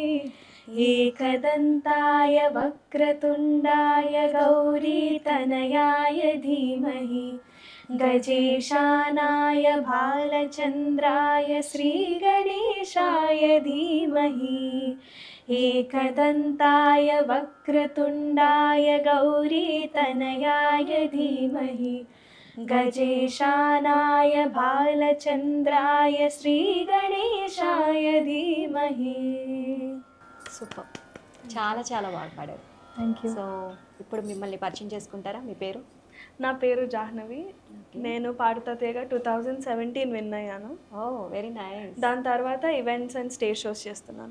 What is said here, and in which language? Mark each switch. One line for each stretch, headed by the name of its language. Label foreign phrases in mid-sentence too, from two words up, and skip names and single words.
Sanskrit: एकदन्ताय वक्रतुण्डाय गौरीतनयाय धीमहि गजेशानाय भालचन्द्राय श्रीगणेशाय धीमहि एकदन्ताय वक्रतुण्डाय गौरीतनयाय धीमहि गजेशानाय भालचन्द्राय श्रीगणेशाय धीमहि.
Telugu: సూపర్, చాలా చాలా బాగా పాడారు.
English: thank you.
Telugu: సో ఇప్పుడు మిమ్మల్ని పరిచయం చేసుకుంటారా? మీ పేరు? నా పేరు జాహ్నవి. నేను పాడుతా తీయగా 2017 విన్ అయ్యాను.
English: oh very nice.
Telugu: దాని తర్వాత
English: events and stage shows
Telugu: చేస్తున్నాను.